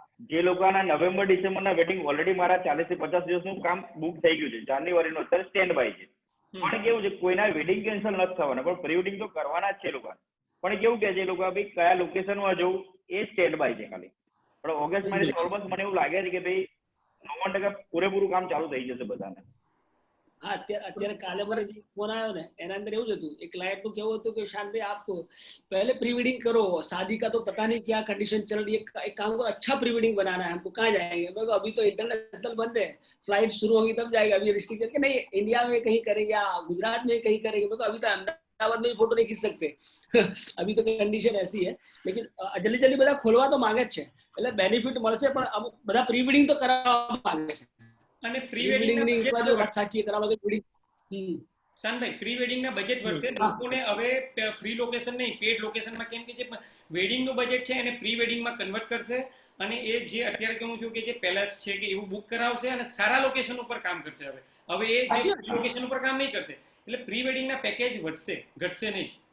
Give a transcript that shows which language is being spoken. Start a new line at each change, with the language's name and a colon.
Gujarati: જે લોકોના નવેમ્બર ડિસેમ્બરના વેડિંગ ઓલરેડી મારા 40 થી 50 દિવસનું કામ બુક થઈ ગયું છે, જાન્યુઆરીનું અત્યારે સ્ટેન્ડ બાય છે. પણ કેવું છે કોઈના વેડિંગ કેન્સલ નથી થવાના, પણ પ્રી વેડિંગ તો કરવાના જ છે લોકો. પણ કેવું કે છે લોકો ભાઈ કયા લોકેશનમાં જવું એ સ્ટેન્ડ બાય છે ખાલી. પણ ઓગસ્ટ મહિનાથી ઓલમોસ્ટ મને એવું લાગે છે કે ભાઈ 90% પૂરેપૂરું કામ ચાલુ થઈ જશે બધાને. હા, અત્યારે કાલે મારે ફોન આવ્યો ને એના અંદર એવું જ હતું, એક ક્લાયન્ટ નું કેવું હતું કે શાનભાઈ આપ
Hindi: पहले प्री वेडिंग करो, शादी का तो पता नहीं क्या कंडीशन चल रही है, एक काम करो अच्छा प्री वेडिंग बनाना है हमको, कहाँ जाएंगे? मैं कहा अभी तो इंटरनेशनल बंद है, फ्लाइट शुरू होगी तब जाएगा, अभी रिस्ट्रिक्ट करके नहीं इंडिया में कहीं करेंगे या गुजरात में कहीं करेंगे. मैं कहा अभी तो अहमदाबाद में फोटो नहीं खींच सकते अभी तो कंडीशन ऐसी है, लेकिन जल्दी जल्दी
Gujarati: બધા ખોલવા તો માંગે જ છે, એટલે બેનિફિટ મળશે, પણ બધા પ્રી વેડિંગ તો કરાવવા માંગે છે. અને પ્રી વેડિંગ ની વાત સાચી કરાવવા કે વેડિંગ શાનભાઈ પ્રી વેડિંગ ના બજેટ વધશે, લોકોને હવે ફ્રી લોકેશન નહીં પેડ લોકેશનમાં, કેમ કે જે વેડિંગ નું બજેટ છે એને પ્રી વેડિંગ માં કન્વર્ટ કરશે, અને એ જે અત્યારે કહું છું કે જે પેલેસ છે કે એવું બુક કરાવશે અને સારા લોકેશન ઉપર કામ કરશે. હવે એ જે લોકેશન ઉપર કામ નહીં કરશે, એટલે પ્રી વેડિંગ ના પેકેજ વધશે, ઘટશે નહીં.